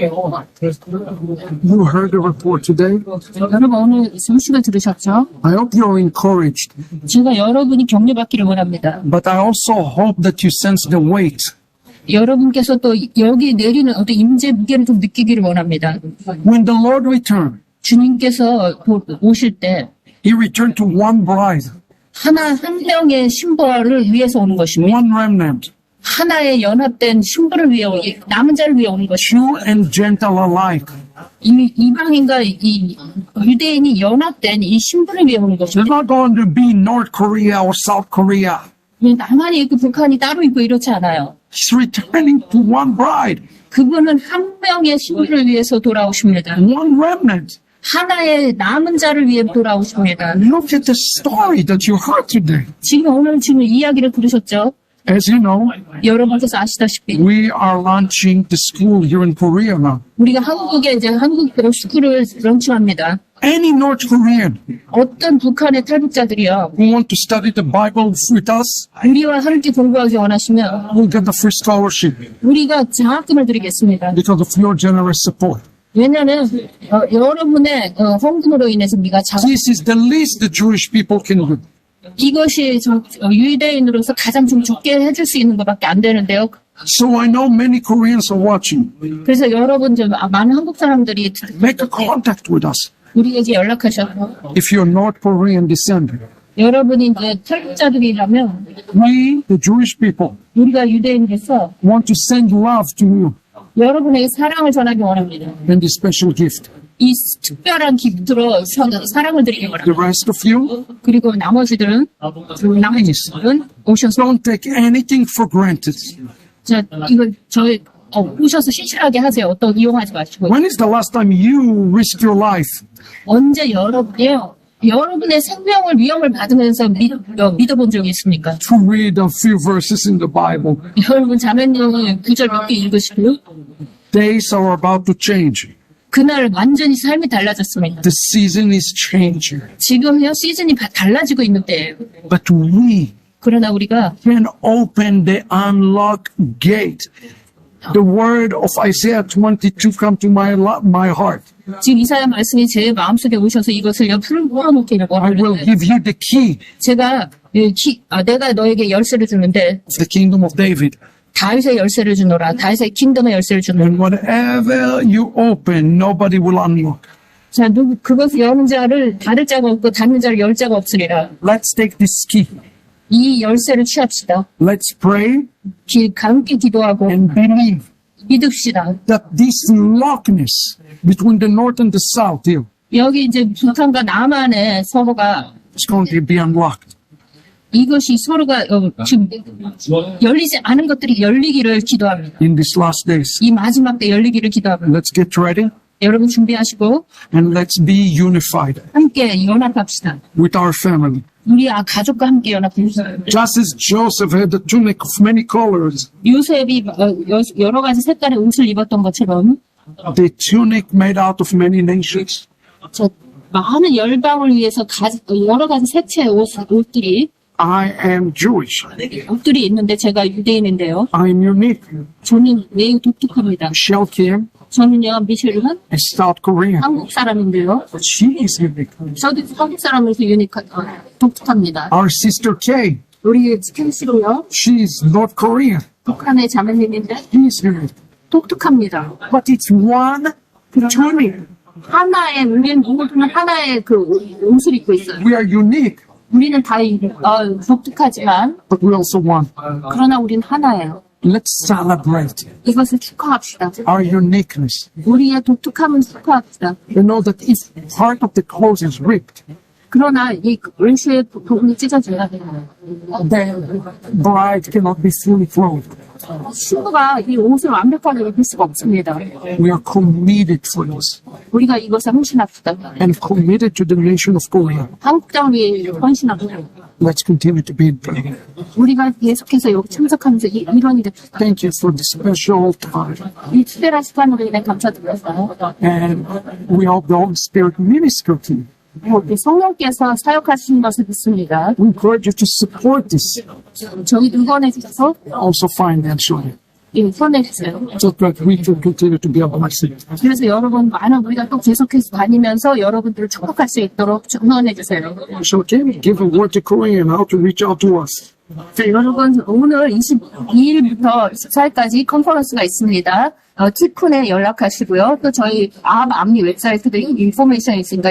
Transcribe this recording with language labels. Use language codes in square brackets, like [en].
[en] you heard the report today. [ko] 여러분 오늘 소식을 들으셨죠? [en] I hope you're encouraged, [ko] 제가 여러분이 격려받기를 원합니다. [en] but I also hope that you sense the weight. [ko] 여러분께서 또 여기 내리는 어떤 임재 무게를 좀 느끼기를 원합니다. [en] When the Lord returned, [ko] 주님께서 오실 때 [en] He returned to one bride, [ko] 한 명의 신부를 위해서 오는 것입니다. [en] one remnant, [ko] 하나의 연합된 신부를 위해 남은 자를 위해 오는 것이고 [en] Jew and Gentile alike. [ko] 이방인과 이 유대인이 연합된 이 신부를 위해 오는 [en] There's [ko] 것입니다. [en] not going to be North Korea or South Korea. [ko] 남한이 있고 북한이 따로 있고 이렇지 않아요. [en] He's returning to one bride, [ko] 그분은 한 명의 신부를 위해서 돌아오십니다. [en] one remnant. [ko] 하나의 남은 자를 위해 돌아오십니다. [en] Look at the story that you heard today. [ko] 지금 이야기를 들으셨죠? [en] As you know, [ko] 여러분께서 아시다시피 [en] we are launching the school here in Korea now. [ko] 우리가 한국에 이제 한국 스쿨을 런칭합니다. [en] Any North Korean [ko] 어떤 북한의 탈북자들이요, [en] who want to study the Bible with us [ko] 우리와 함께 공부하기 원하시면 [en] will get the free scholarship [ko] 우리가 장학금을 드리겠습니다. [en] because of your generous support. [ko] 왜냐하면 여러분의 헌금으로 인해서 우리가 [en] This is the least the Jewish people can do. [ko] 이것이 유대인으로서 가장 좀 적게 해줄 수 있는 것밖에 안 되는데요. [en] So I know many Koreans are watching. [ko] 그래서 여러분 많은 한국 사람들이 [en] Make a contact with us [ko] 우리에게 연락하셔서 [en] if you're North Korean descendant. [ko] 여러분이 이제 탈북자들이라면 [en] We, the Jewish people, [ko] 우리가 유대인에서 [en] want to send love to you [ko] 여러분에게 사랑을 전하기 원합니다. [en] and this special gift. [ko] 이 특별한 기프트로 사랑을 드리기 [en] The [ko] 원합니다. [en] rest of you, [ko] 그리고 나머지들은 오셔서 [en] don't take anything for granted. [ko] 자, 이거 오셔서 신실하게 하세요. 어떤 이용하지 마시고. [en] When is the last time you risked your life [ko] 언제 여러분의 생명을 위험을 받으면서 믿어본 적이 있습니까? [en] to read a few verses in the Bible? [ko] 여러분 자매님은 구절 몇 개 읽으시고 [en] Days are about to change. [ko] 그날 완전히 삶이 달라졌습니다. [en] The season is changing. [ko] 지금요 시즌이 달라지고 있는 때예요. [en] But we [ko] 그러나 우리가 [en] can open the unlocked gate. The word of Isaiah 22 come to my heart. [ko] 지금 이사야 말씀이 제 마음속에 오셔서 이것을 풀어놓기를 [en] I will [ko] 원하는데 [en] give you the key [ko] 제가 내가 너에게 열쇠를 주는데 [en] of the kingdom of David. [ko] 다윗의 열쇠를 주노라. 다윗의 킹덤의 열쇠를 주노라. [en] And whatever you open, nobody will unlock. [ko] 자, 그것을 여는 자를 닫을 자가 없고 닫는 자를 열 자가 없으리라. [en] Let's take this key. [ko] 이 열쇠를 취합시다. [en] Let's pray [ko] 함께 기도하고 [en] and believe [ko] 믿읍시다. [en] that this lockness between the north and the south here [ko] 여기 이제 북한과 남한의 서로가 [en] is going to be unlocked. [ko] 이것이 서로가 지금 열리지 않은 것들이 열리기를 기도합니다. [en] In these last days. [ko] 이 마지막 때 열리기를 기도합니다. [en] Let's get ready [ko] 여러분 준비하시고 [en] and let's be unified [ko] 함께 연합합시다. [en] with our family. [ko] 우리 가족과 함께 연합합시다. [en] Just as Joseph had the tunic of many colors, [ko] 요셉이 여러 가지 색깔의 옷을 입었던 것처럼 [en] the tunic made out of many nations, [ko] 저 많은 열방을 위해서 여러 가지 색채의 옷들이 [en] I am Jewish. [ko] 옷들이 있는데 제가 유대인인데요. [en] I am unique. [ko] 저는 매우 독특합니다. [en] Michelle Kim [ko] 저는요 미셸은 [en] is South Korean. [ko] 한국 사람인데요. [en] But she is unique. [ko] 저도 한국 사람으로서 독특합니다. [en] Our sister Kay, [ko] 우리 스캔씨로요 [en] she is North Korean. [ko] 북한의 자매님인데 [en] She is unique. [ko] 독특합니다. [en] But it's one tunic. [ko] 하나의 우리는 모두는 하나의 그 옷을 입고 있어요. [en] We are unique, [ko] 우리는 다 독특하지만 [en] but we're also one. [ko] 그러나 우리는 하나예요. [en] Let's celebrate [ko] 이것을 축하합시다. [en] our uniqueness. [ko] 우리의 독특함을 축하합시다. [en] You know that if part of the clothes is ripped, [ko] 그러나 이 왼수의 부분이 찢어져야 돼요. [en] the bride cannot be fully clothed. [ko] 신부가 이 옷을 완벽하게 입을 수가 없습니다. [en] We are committed for this [ko] 우리가 이것에 헌신합시다. [en] and committed to the nation of Korea. [ko] 한국 땅을 위해 헌신하고 [en] Let's continue to be in prayer. [ko] 우리가 계속해서 여기 참석하면서 이런 일을 [en] Thank you for this special time. [ko] 이 특별한 시간으로 인해 감사드립니다. [en] And we hope the Holy Spirit minister to you. [ko] 성령께서 사역하시는 것을 믿습니다. [en] We encourage you to support this [ko] 저희 응원해 주셔서 [en] also financially [ko] 후원해 주세요. [en] so that we can continue to be a blessing. [ko] 그래서 여러분 많은 우리가 또 계속해서 다니면서 여러분들을 축복할 수 있도록 응원해 주세요. [en] So can you give a word to Korea and how to reach out to us? [ko] 자, 여러분 오늘 22일부터 24일까지 컨퍼런스가 있습니다. 티쿤에 연락하시고요. 또 저희 암리 웹사이트도 인포메이션이 있으니까